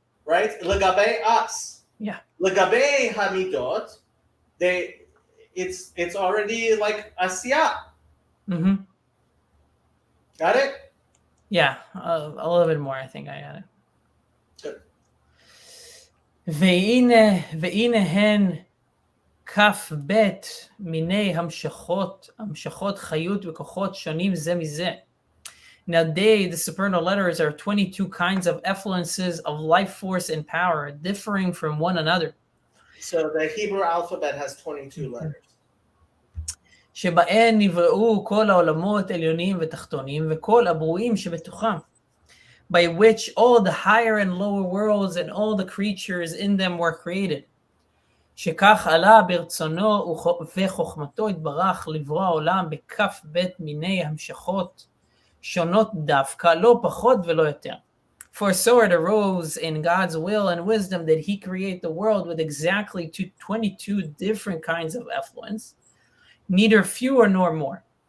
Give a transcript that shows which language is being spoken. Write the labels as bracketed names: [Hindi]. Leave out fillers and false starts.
[English] right? Legabe us. Yeah. [Hebrew] Legabe hamidot, [English] it's already like asiyah. Mm-hmm. Got it? Yeah, a little bit more. I think I got it. Good. [Hebrew] והנה הן כ"ב מיני המשכות חיות וכוחות שונים זה מזה. [English] Now the supernal letters are 22 kinds of effluences of life force and power, differing from one another. So the Hebrew alphabet has 22 letters. [Hebrew] שבהן נבראו כל העולמות עליונים ותחתונים וכל הברואים שבתוכם, [English] by which all the higher and lower worlds and all the creatures in them were created. [Hebrew] שכך עלה ברצונו וחוכמתו התברך לברוא העולם בכ"ב מיני המשכות שונות דווקא, לא פחות ולא יותר. [English] For so it arose in God's will and wisdom that he create the world with exactly 22 different kinds of effluence, neither fewer nor more.